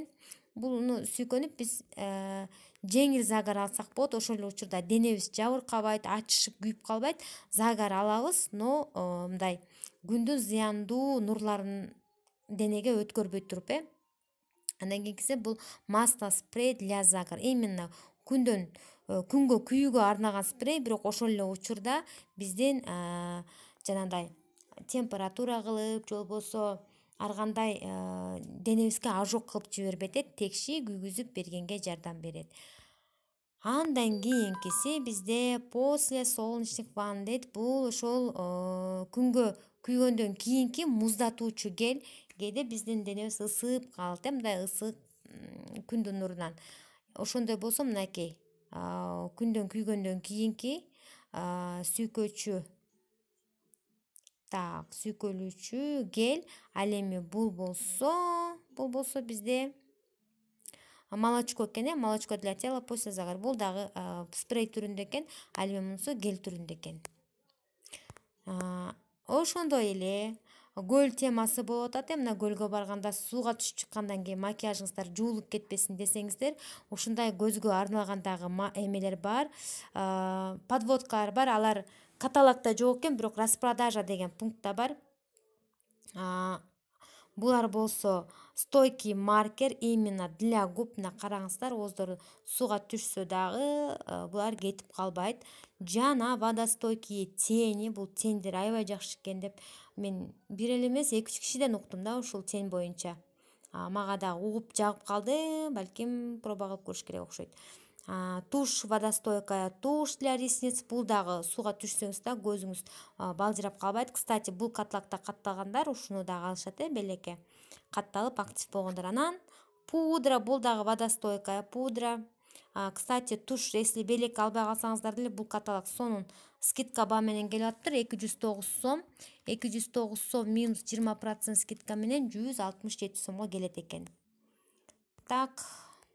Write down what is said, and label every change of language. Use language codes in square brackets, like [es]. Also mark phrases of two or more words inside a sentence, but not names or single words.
[ky] Буну сүйкөнүп биз жеңил загар алсак болот. Ошол эле учурда денебиз жабыркабайт, ачышып күйүп калбайт. Загар алабыз, но мындай күндүн зыяндуу нурларын денеге өткөрбөй туруп. Андан кийинкиси бул [ru] масло спрей для загара. [ky] Именно күнгө күйүүгө арналган спрей, бирок ошол эле учурда биздин жанагындай температура кылып, же болбосо ар кандай денебизге ожог кылып жибербейт, текши күйгүзүп бергенге жардам берет. Андан кийинкиси бизде [ru] после солнечных ванн [ky] дейт. Бул ошол күнгө күйгөндөн кийинки муздатуучу гель. Кээде биздин денебиз ысып калат, мындай ысык күндүн нурунан. Ошондой болсо мынакей күндөн күйгөндөн кийинки сүйкөлүүчү гель. Ал эми бул болсо бизде молочко экен, [ru] молочко для тела после загара. [ky] Бул дагы спрей түрүндө экен, ал эми мунусу гель түрүндө экен. Ошондой эле көл темасы болуп атат. Мына көлгө барганда сууга түшүп чыккандан кийин макияжыңыздар жуулуп кетпесин десеңиздер, ушундай көзгө арналган дагы эмелер бар, подводкалар бар. Алар каталогдо жок экен, бирок распродажа деген пунктта бар. Булар болсо [ru] стойкий маркер именно для губ. [ky] Мына караңыздар, ооздору сууга түшсө дагы булар кетип калбайт. Жана [ru] водостойкий тени, [ky] бул тендер аябай жакшы экен деп мен бир эле эмес 2-3 кишиден уктум да ушул тень боюнча. Мага дагы угуп жагып калды, балким проба кылып көрүш керек окшойт. [ru] Тушь водостойкая, тушь для ресниц. [ky] Бул дагы сууга түшсөңүз да көзүңүз балжырап калбайт. Кстати, бул каталогдо катталгандар ушуну дагы алышат, белекке катталып актив болгондор. Анан пудра, бул дагы [ru] водостойкая пудра. Кстати, тушь, если [ky] белекке албай калсаңыздар деле, бул каталог сонун скидка баа менен келип атыптыр. 209 сом. 209 сом минус 20% скидка менен 167 сомго келет экен. Так,